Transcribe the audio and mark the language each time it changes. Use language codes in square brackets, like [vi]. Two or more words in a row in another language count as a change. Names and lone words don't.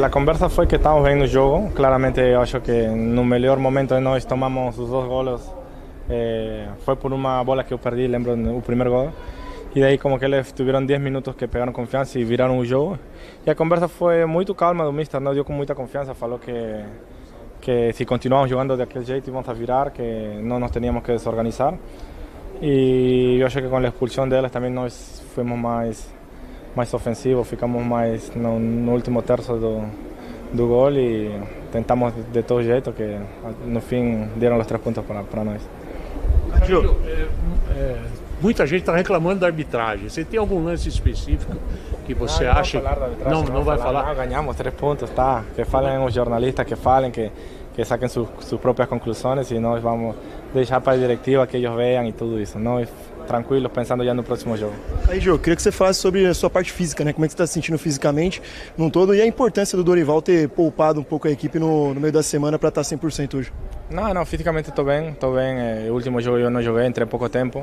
[pt] A conversa foi que estamos bem no jogo, claramente eu acho que no melhor momento nós tomamos os 2 golos, foi por uma bola que eu perdi, lembro o primeiro gol. E daí como que eles tiveram 10 minutos que pegaram confiança e viraram o jogo. E a conversa foi muito calma do mister, nos deu com muita confiança, falou que que [es] si continuamos jugando de aquel [pt] jeito [es] íbamos a [pt] virar, [es] que no nos teníamos que desorganizar. Y yo [pt] acho que [es] con la expulsión de ellos también [pt] nós fuimos mais ofensivos, ficamos mais no último terço do gol e tentamos de todo jeito, que no fim deram os 3 pontos para nós. Muita gente está reclamando da arbitragem. Você tem algum lance específico que você acha? Não vai falar? Não, ganhamos 3 pontos, tá? Que falem os jornalistas, que falem, [es] que saquen sus propias [pt] conclusões e nós vamos deixar para a diretiva que eles vejam e tudo isso. Nós tranquilos, pensando já no próximo jogo. Aí, Jô, queria que você falasse sobre a sua parte física, né? Como é que você está se sentindo fisicamente num todo e a importância do Dorival ter poupado um pouco a equipe no meio da semana para estar 100% hoje. Não, fisicamente estou bem. O último jogo eu não joguei, entrei pouco tempo.